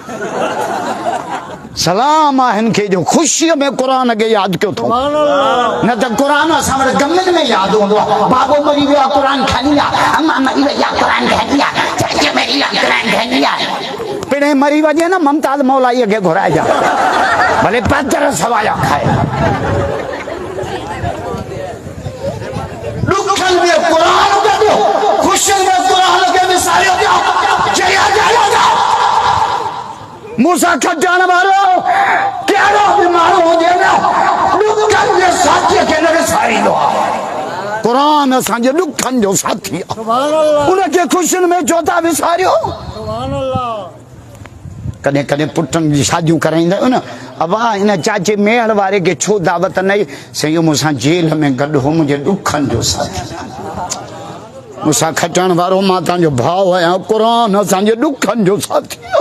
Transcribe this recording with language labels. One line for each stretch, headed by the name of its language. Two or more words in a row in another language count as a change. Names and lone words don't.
Sindhi: सलाम आहे हिन खे जो ख़ुशीअ में क़ुरान खे यादि कयो थो न त क़ुरान असां वटि गमनि में यादि हूंदो आहे बाबो मरी वियो आहे क़ुरान खणी आहे अम्मा मरी वई आहे क़ुरान खणी आहे चाचा मरी आहे क़ुरान खणी आहे पिणे मरी वञे न ममताज़ मौलाईअ खे घुराइजां भले पत्थर सवाया खाए ॾुखनि में क़ुरान कढो ख़ुशियुनि में क़ुरान खे विसारियो पिया जया जया मूंसां खटण वारो कहिड़ो बि माण्हू हुजे न ॾुखनि जे साथीअ खे न विसारींदो आहे क़ुरान असांजे ॾुखनि जो साथी आहे उनखे ख़ुशियुनि में छो था विसारियो कॾहिं कॾहिं पुटनि जी शादियूं कराईंदा आहियो न अबा हिन चाचे मेहर वारे खे छो दावत न आई साईं मूंसां जेल में गॾु हो मुंहिंजे ॾुखनि जो साथी मूंसां खटण वारो मां तव्हांजो भाउ आहियां क़ुरान असांजे ॾुखनि जो साथी